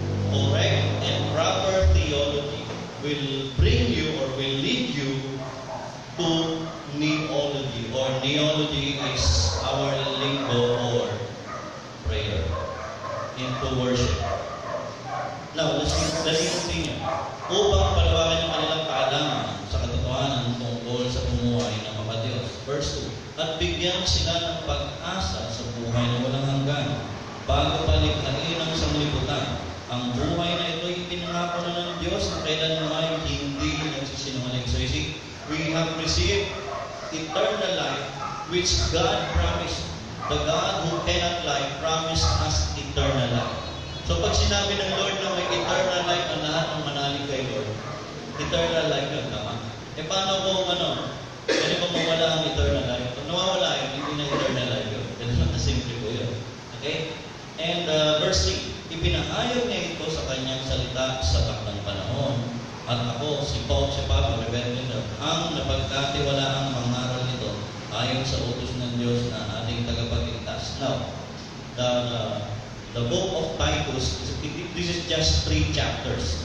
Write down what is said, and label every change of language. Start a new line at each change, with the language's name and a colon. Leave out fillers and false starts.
English: Correct and proper theology will bring you or will lead you to neology, or neology is our lingo for prayer, into worship. Now, let's continue.
Filipino: Upang palawakin ang kanilang kaalaman sa katotohanan tungkol sa pamumuhay ng mga Diyos. Verse 2, at bigyan sila ng pag-asa sa buhay na walang hanggan, bago palikhain ang sanglibutan. Ang buhay na ito ay pinangako na ng Diyos na kailanman hindi nagsisinungaling.
English: So you see, we have received eternal life which God promised. The God who cannot lie promised us eternal life.
Filipino: So pag sinabi ng Lord na may eternal life ang lahat ng manalig kay Lord, eternal life yun, tama? E paano kung pwede ba mawala ang eternal life? Kung nawawala yun, hindi na eternal life yun. Ganun na simple po yun. Okay?
English: And verse 3,
Filipino: ipinahayag niya ito sa kanyang salita sa takdang panahon. At ako, si Pablo, ang napagkatiwalaang mangaral nito ayon sa utos ng Diyos na ating tagapagligtas.
English: Now, the book of Titus, this is just 3 chapters.